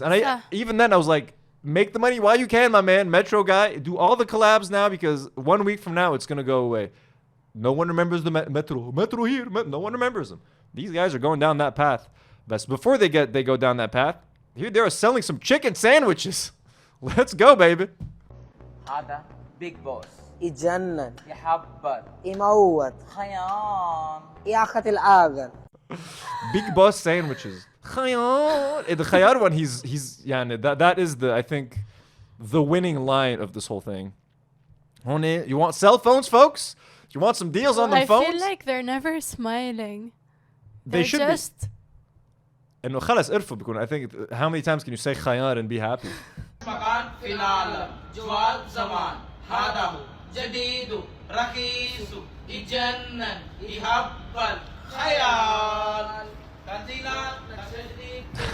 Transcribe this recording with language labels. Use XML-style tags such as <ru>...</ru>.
<en>And even then I was like, make the money while you can, my man. Metro guy, do all the collabs now, because 1 week from now it's gonna go away. No one remembers the metro here. No one remembers them. These guys are going down that path. But before they go down that path, here they are selling some chicken sandwiches. Let's go, baby.</en> <ar>هذا big boss يجنن يحبل يموت خيال ياخذ العقل.</ar> <en>Big boss sandwiches. The khayar one, he's يعني that is I think the winning line of this whole thing. You want cell phones, folks? You want some deals on them phones? I feel like they're never smiling. They should just</en> <ar>be. إنه خلص قرفوا بيكون.</ar> <en>I think how many times can you say khayar and be happy?</en> <ar>مكان في العالم جوال زمان هذا هو جديد رخيص يجنن يهبل خيال تنزيلات جديد</ar>